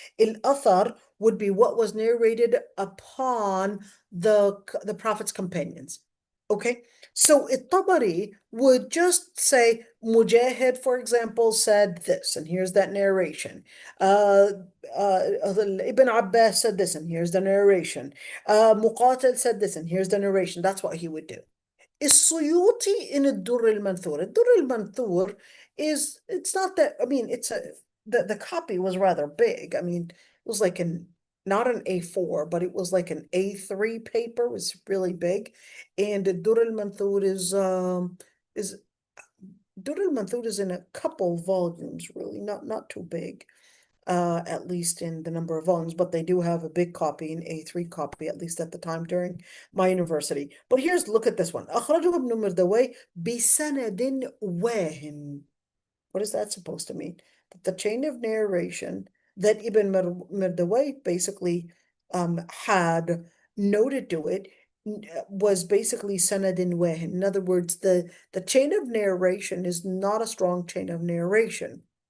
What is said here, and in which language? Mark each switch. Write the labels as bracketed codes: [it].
[en] Al-athar would be what was narrated upon the Prophet's companions. Okay, so Tabari would just say Mujahid, for example, said this, and here's that narration. Ibn Abbas said this, and here's the narration. Muqatil said this, and here's the narration. That's what he would do. [ar] السيوطي in الدر المنثور. [en] الدر المنثور is, it's not that, I mean, the copy was rather big. I mean, it was like not an A4, but it was like an A3 paper. It was really big. And the Dur al-Manthur is Dur al-Manthur is in a couple volumes, really, not too big. At least in the number of volumes, but they do have a big copy, an A3 copy, at least at the time during my university. But look at this one. [ar] أخرجه ابن مردوي بسند واهن. [en] What is that supposed to mean? That the chain of narration that Ibn Mardawayh basically had noted to it was basically [ar] sanadin wahin. [en] In other words, the chain of narration is not a strong chain of narration.